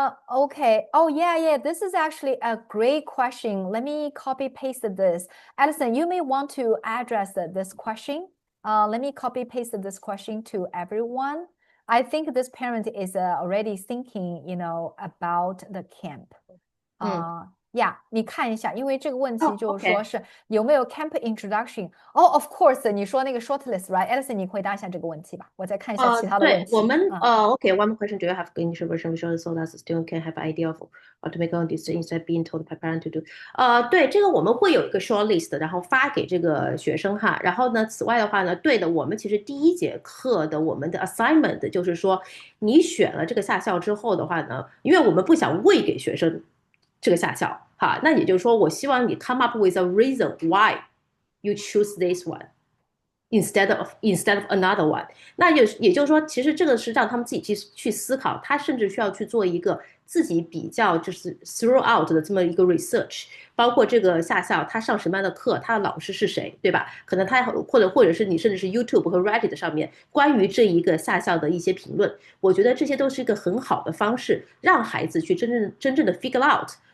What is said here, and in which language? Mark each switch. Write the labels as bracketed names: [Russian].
[English] Okay. Oh, yeah. This is actually a great question. Let me copy paste this. Alison, you may want to address this question. Let me copy paste this question to everyone. I think this parent is already thinking, about the camp. [Chinese] 你看一下，因为这个问题就是说是有没有 camp introduction。 [English] Of course， [Chinese] 你说那个 shortlist [English] right？ [Chinese] Alison， 你回答一下这个问题吧，我再看一下其他的问题。对，我们 [English] one more question. Do you have initial version so that the student can have an idea of what to make on this instead being told by parent to do？ [Chinese] 对，这个我们会有一个 shortlist， 然后发给这个学生哈。然后呢，此外的话呢，对的，我们其实第一节课的我们的 assignment 就是说，你选了这个夏校之后的话呢，因为我们不想喂给学生这个夏校。好，那也就是说，我希望你 [English] come up with a reason why you choose this one instead of another one。 [Chinese] 那也就是说，其实这个是让他们自己去思考，他甚至需要去做一个自己比较就是 throughout 的这么一个 research， 包括这个夏校他上什么样的课，他的老师是谁，对吧？可能他或者是你甚至是 YouTube 和 Reddit 上面关于这一个夏校的一些评论，我觉得这些都是一个很好的方式，让孩子去真正的 [English] figure out。